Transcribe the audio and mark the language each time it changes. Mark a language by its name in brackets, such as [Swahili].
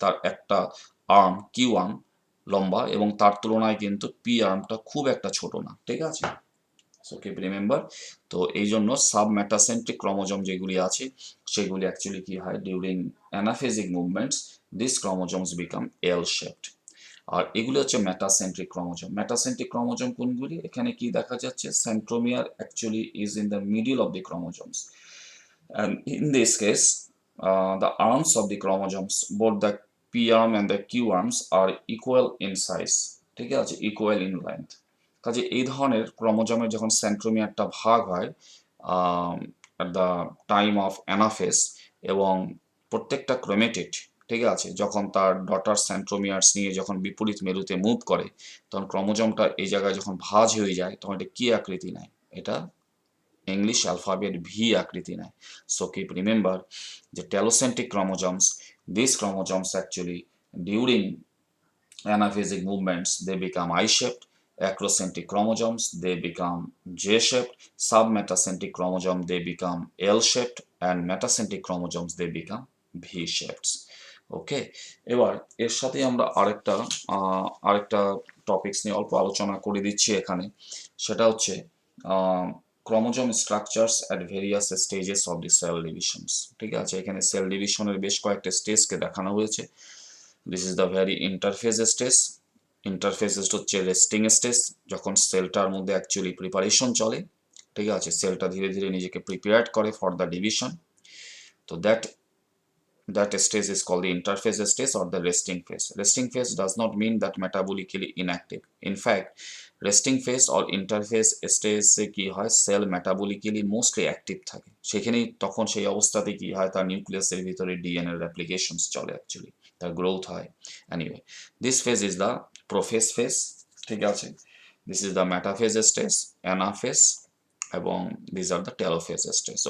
[Bangla] তার একটা arm Q arm লম্বা এবং তার তুলনায় কিন্তু পি আর্মটা খুব একটা ছোট না, ঠিক আছে, [English] So keep remember. [Bangla] তো এই জন্য সাবমেটাসেন্ট্রিক ক্রোমোজোম যেগুলি আছে সেগুলি অ্যাকচুয়ালি কি হয়, [English] During anaphasic movements this chromosomes become L shaped. [Bangla] আর এগুলি হচ্ছে মেটাসেন্ট্রিক ক্রোমোজোম। মেটাসেন্ট্রিক ক্রোমোজোম কোনগুলি, এখানে কি দেখা যাচ্ছে, [English] Centromere actually is in the middle of the chromosomes, and in this case, the arms of the chromosomes, both the P arm and the Q arms are equal in size, ঠিক আছে, equal in length। [Bangla] কাজে এই ধরনের ক্রোমোজোমের যখন সেন্ট্রোমিয়ারটা ভাগ হয় [English] at the time of anaphase, [Bangla] এবং প্রত্যেকটা ক্রোমেটিড, ঠিক আছে, যখন তার ডটার সেন্ট্রোমিয়ার্স নিয়ে যখন বিপরীত মেরুতে মুভ করে, তখন ক্রোমোজোমটা এই জায়গায় যখন ভাঁজ হয়ে যায়, তখন এটা কি আকৃতি নেয়, এটা ইংলিশ অ্যালফাবেট ভি আকৃতি নেয়। [English] So keep remember যে telocentric chromosomes, these chromosomes actually during anaphasic movements they become I-shaped, acrocentric chromosomes they become J-shaped, submetacentric chromosome they become L-shaped, and metacentric chromosomes they become V-shaped। [Bangla] ওকে, এবার এর সাথে আমরা আরেকটা topics নিয়ে অল্প আলোচনা করে দিচ্ছি এখানে, সেটা হচ্ছে [English] Chromosome structures at various stages of the cell divisions. [Bangla] ঠিক আছে, এখানে সেল ডিভিশনের বেশ কয়েকটা স্টেজকে দেখানো হয়েছে। [English] This is the very interphase stage. [Bangla] Interphase হচ্ছে রেস্টিং স্টেজ, যখন সেলটার মধ্যে অ্যাকচুয়ালি প্রিপারেশন চলে, ঠিক আছে, সেলটা ধীরে ধীরে নিজেকে প্রিপেয়ার্ড করে ফর দ্য ডিভিশন। [English] তো that stage is called the interphase stage or the resting phase. Resting phase does not mean that metabolically inactive. In fact, resting phase or interphase stage [Bangla] কি হয়, সেল মেটাবলিক্যালি মোস্টলি অ্যাক্টিভ থাকে, সেখানেই তখন সেই অবস্থাতে কি হয়, তার নিউক্লিয়াসের ভিতরে ডিএনএ রেপ্লিকেশনস চলে, অ্যাকচুয়ালি তার গ্রোথ হয়। [English] Anyway, this phase is the prophase phase, ঠিক আছে, this is the metaphase stage, anaphase, এবং this are the telophase stage.